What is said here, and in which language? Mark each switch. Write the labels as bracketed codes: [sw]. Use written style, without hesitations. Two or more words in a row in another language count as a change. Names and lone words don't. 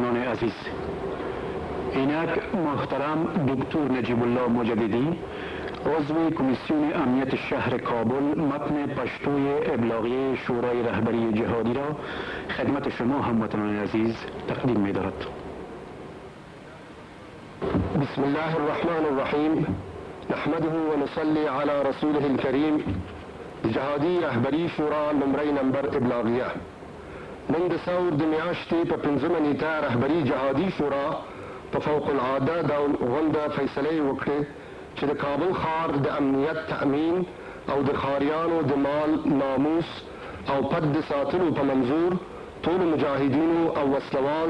[fa] عزیز، اینک محترم دکتر نجیب الله مجددی، عضو کمیسیون امنیت شهر کابل، متن پشتوی ابلاغیه شورای رهبری جهادی را خدمت شما هموطنان عزیز تقدیم می دارد. [ar] بسم الله الرحمن الرحیم، نحمده و نصلی علی رسوله الکریم. [ps] جهادی رهبری شورا نمره نمبر ابلاغیه نن د ثور د میاشتې په 5مه نیټه رهبري جهادي شورا په فوق العاده ډول غونډه فیصلې وکړې چې د کابل ښار د امنیت تأمین او د ښاریانو د مال ناموس او پد د ساتلو په منظور ټولو مجاهدینو او وسلوال